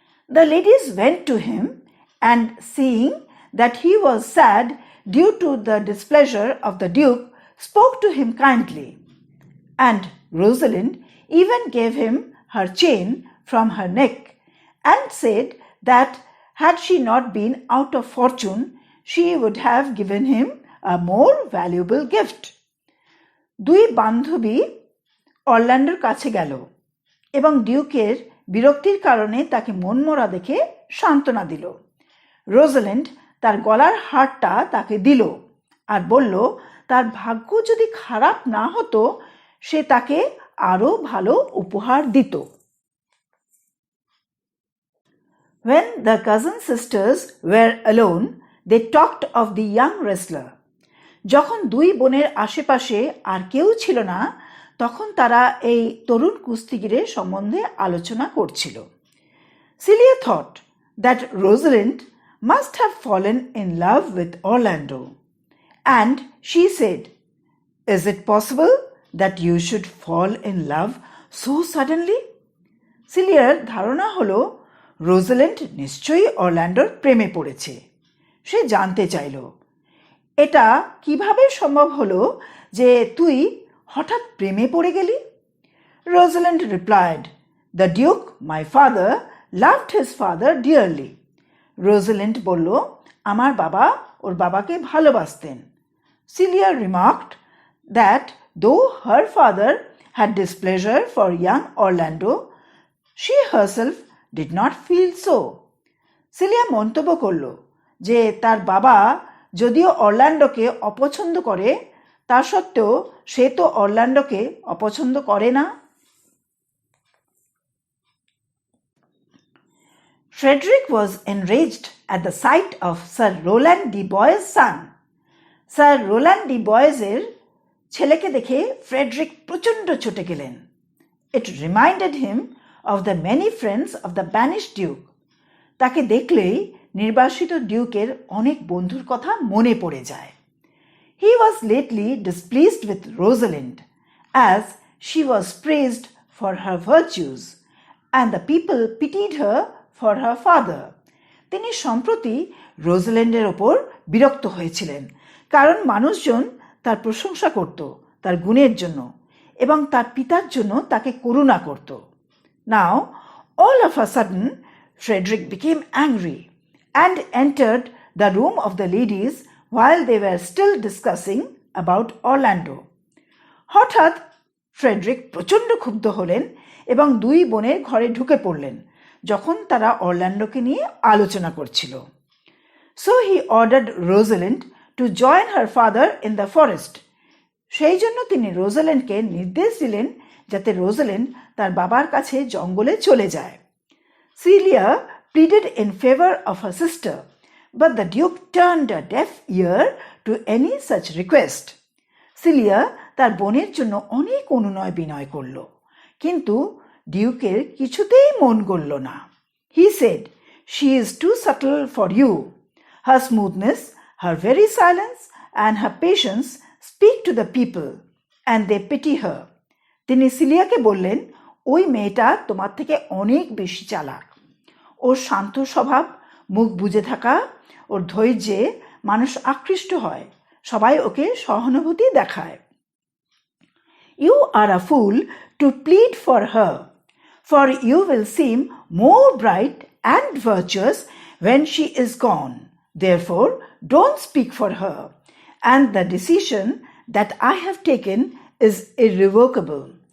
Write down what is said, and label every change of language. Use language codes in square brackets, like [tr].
[en] The ladies went to him and seeing that he was sad due to the displeasure of the Duke, spoke to him kindly, and Rosalind even gave him her chain from her neck and said that had she not been out of fortune, she would have given him a more valuable gift. [bn] দুই বান্ধবী অরল্যান্ডোর কাছে গেল এবং ডিউকের বিরক্তির কারণে তাকে মনমরা দেখে সান্ত্বনা দিল। রোজালিন্ড তার গলার হারটা তাকে দিল আর বলল তার ভাগ্য যদি খারাপ না হতো সে তাকে আরো ভালো উপহার দিত। [en] When the cousin sisters were alone, they talked of the young wrestler. [bn] যখন দুই বোনের আশেপাশে আর কেউ ছিল না, তখন তারা এই তরুণ কুস্তিগিরের সম্বন্ধে আলোচনা করছিল। [en] Celia thought that Rosalind must have fallen in love with Orlando, and she said, "Is it possible that you should fall in love so suddenly?" [bn] সিলিয়ার ধারণা হলো রোজাল্যান্ড নিশ্চয়ই অরল্যান্ডোর প্রেমে পড়েছে। সে জানতে চাইল, এটা কিভাবে সম্ভব হলো যে তুই হঠাৎ প্রেমে পড়ে গেলি? [en] Rosalind replied, "the duke, my father, loved his father dearly." [bn] রোজাল্যান্ড বলল, আমার বাবা ওর বাবাকে ভালোবাসতেন। [en] Celia remarked that though her father had displeasure for young Orlando, she herself did not feel so. [bn] Cilia মন্তব্য করল যে তার বাবা যদিও অরল্যান্ডোকে অপছন্দ করে, তা সত্ত্বেও সে তো অরল্যান্ডোকে অপছন্দ করে না। [en] Frederick was enraged at the sight of Sir Roland de Boys' son. [bn] Sir Roland de Boys-এর ছেলেকে দেখে ফ্রেডরিক প্রচণ্ড ছুটে গেলেন। [en] It reminded him of the many friends of the banished duke. [bn] তাকে দেখলেই নির্বাসিত ডিউকের অনেক বন্ধুর কথা মনে পড়ে যায়। [en] He was lately displeased with Rosalind, as she was praised for her virtues, and the people pitied her for her father. [bn] তিনি সম্প্রতি রোজাল্যান্ডের ওপর বিরক্ত হয়েছিলেন, কারণ মানুষজন তার প্রশংসা করত তার গুণের জন্য এবং তার পিতার জন্য তাকে করুণা করত। [en] Now, all of a sudden, Frederick became angry and entered the room of the ladies while they were still discussing about Orlando. [bn] হঠাৎ ফ্রেডরিক প্রচণ্ড ক্ষুব্ধ হলেন এবং দুই বোনের ঘরে ঢুকে পড়লেন যখন তারা অরল্যান্ডোকে নিয়ে আলোচনা করছিল। [en] So he ordered Rosalind to join her father in the forest. [bn] সেই জন্য তিনি রোজাল্যান্ডকে নির্দেশ দিলেন যাতে রোজাল্যান্ড তার বাবার কাছে জঙ্গলে চলে যায়। [en] Celia pleaded in favor of her sister, but the duke turned a deaf ear to any such request. [bn] Cilia তার বোনের জন্য অনেক অনুনয় বিনয় করল, কিন্তু ডিউকের কিছুতেই মন গলল না। [en] He said, "She is too subtle for you. Her smoothness, her very silence, and her patience speak to the people, and they pity her." [bn] তিনি সিলিয়াকে বললেন, ওই মেয়েটা তোমার থেকে অনেক বেশি চালাক। ওর শান্ত স্বভাব, মুখ বুজে থাকা, ওর ধৈর্যে মানুষ আকৃষ্ট হয়, সবাই ওকে সহানুভূতি দেখায়। [en] You are a fool to plead for her, for you will seem more bright and virtuous when she is gone. Therefore, don't speak for her, and the decision that I have taken is irrevocable.